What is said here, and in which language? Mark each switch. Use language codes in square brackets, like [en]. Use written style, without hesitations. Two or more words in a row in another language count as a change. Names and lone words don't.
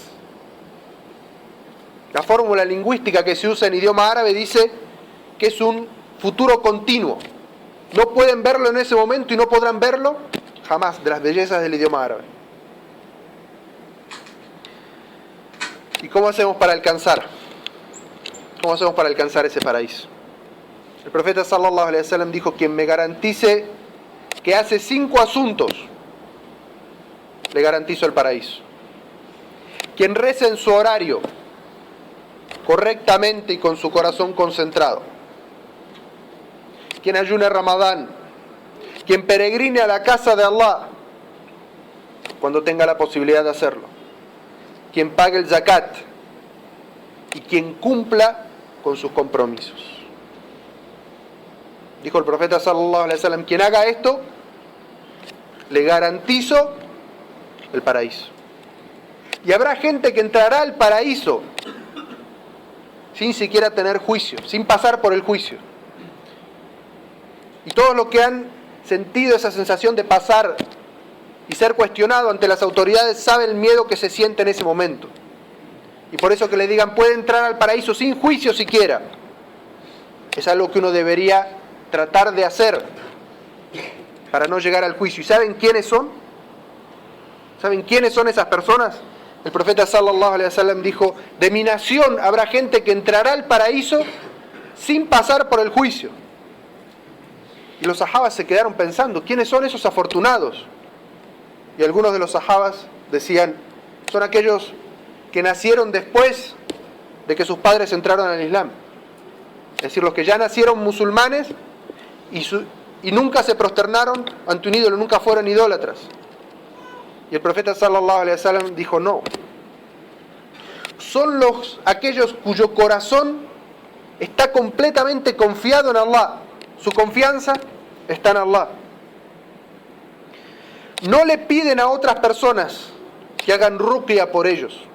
[es] La fórmula lingüística que se usa en idioma árabe dice que es un futuro continuo. No pueden verlo en ese momento y no podrán verlo jamás, de las bellezas del idioma árabe. ¿Y cómo hacemos para alcanzar? ¿Cómo hacemos para alcanzar ese paraíso? El profeta [ar] صلى الله عليه وسلم [es] dijo: quien me garantice que hace 5 asuntos, le garantizo el paraíso. Quien reza en su horario correctamente y con su corazón concentrado, quien ayune Ramadán, quien peregrine a la casa de Allah cuando tenga la posibilidad de hacerlo, quien pague el zakat y quien cumpla con sus compromisos. Dijo el profeta [ar] صلى الله عليه وسلم: [es] quien haga esto, le garantizo el paraíso. Y habrá gente que entrará al paraíso sin siquiera tener juicio, sin pasar por el juicio. Y todos los que han sentido esa sensación de pasar y ser cuestionado ante las autoridades saben el miedo que se siente en ese momento. Y por eso que le digan puede entrar al paraíso sin juicio siquiera, es algo que uno debería tratar de hacer para no llegar al juicio. ¿Y saben quiénes son? ¿Saben quiénes son esas personas? El profeta [ar] صلى الله عليه وسلم [es] dijo: de mi nación habrá gente que entrará al paraíso sin pasar por el juicio. Y los sahabas se quedaron pensando: ¿quiénes son esos afortunados? Y algunos de los sahabas decían: son aquellos que nacieron después de que sus padres entraron al Islam. Es decir, los que ya nacieron musulmanes y nunca se prosternaron ante un ídolo, nunca fueron idólatras. Y el profeta [ar] صلى الله عليه وسلم [es] dijo: no. Son aquellos cuyo corazón está completamente confiado en Allah. Su confianza está en Allah. No le piden a otras personas que hagan ruqya por ellos.